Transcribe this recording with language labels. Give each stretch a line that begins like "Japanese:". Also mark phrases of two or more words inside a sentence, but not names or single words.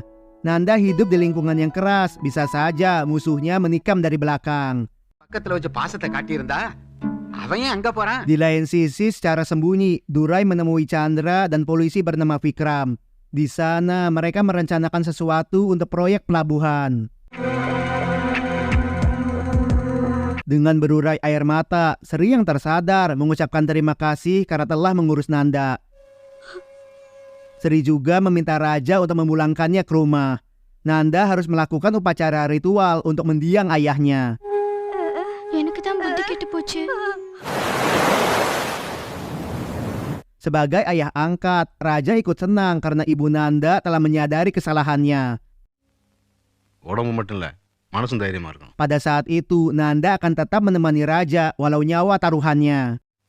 Indonesian: Nanda hidup di lingkungan yang keras, bisa saja musuhnya menikam dari belakang.
Tamil: பக்கத்துல வச்சு பாசத்தை காட்டியிருந்தா அவன் ஏன் அங்க போறான்?
Indonesian: Di lain sisi, secara sembunyi, Durai menemui Chandra dan polisi bernama Vikram. Di sana, mereka merencanakan sesuatu untuk proyek pelabuhan. Dengan berurai air mata, Sri yang tersadar mengucapkan terima kasih karena telah mengurus Nanda. Sri juga meminta raja untuk memulangkannya ke rumah. Nanda harus melakukan upacara ritual untuk mendiang ayahnya.
Tamil: எனக்கு தான் புத்தி கெட்டு போச்சு.
Indonesian: Sebagai ayah angkat, raja ikut senang karena ibu Nanda telah menyadari kesalahannya.
Tamil: உடம்பு மட்டும் இல்லை, மனசும் தைரியமா இருக்கணும்.
Indonesian: Pada saat itu, Nanda akan tetap menemani raja walau nyawa taruhannya.